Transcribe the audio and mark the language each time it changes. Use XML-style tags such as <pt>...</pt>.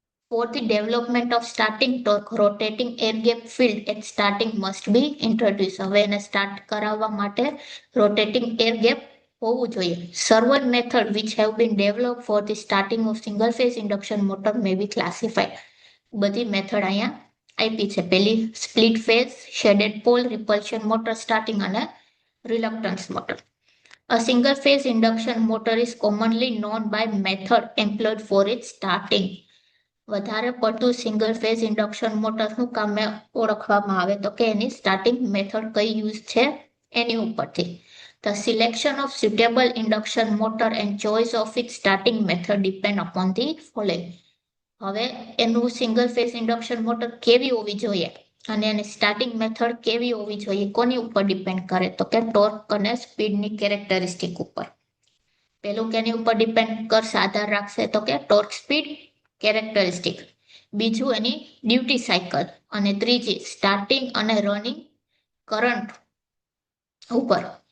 <en>For the development of starting torque, rotating air gap field at starting must be introduced.</en> <gu>હવે એને start કરાવવા માટે rotating air gap હોવું જોઈએ.</gu> <en>Several methods which have been developed for the starting of single phase induction motor may be classified.</en> <gu>બધી method અહીંયા આપી છે. પહેલી split phase, shaded pole, રિપલ્શન motor starting અને reluctance motor.</gu> <en>A single phase induction motor is commonly known by method employed for its starting.</en> <gu>વધારે પડતું single phase induction મોટરનું કામ ઓળખવામાં આવે તો કે એની સ્ટાર્ટિંગ મેથડ કઈ યુઝ છે એની ઉપરથી.</gu> <en>The selection of suitable induction motor and choice of its starting method depend upon the following.</en> <gu>હવે એનું સિંગલ ફેઝ ઇન્ડક્શન મોટર કેવી હોવી જોઈએ અને એની સ્ટાર્ટિંગ મેથડ કેવી હોવી જોઈએ કોની ઉપર ડિપેન્ડ કરે તો કે ટોર્ક અને સ્પીડની કેરેક્ટરિસ્ટિક ઉપર. પેલું કેની ઉપર ડિપેન્ડ કરશે આધાર રાખશે તો કે ટોર્ક સ્પીડ કેરેક્ટરિસ્ટિક, બીજું એની ડ્યુટી સાયકલ અને ત્રીજી સ્ટાર્ટિંગ અને રનિંગ કરંટ ઉપર.</gu>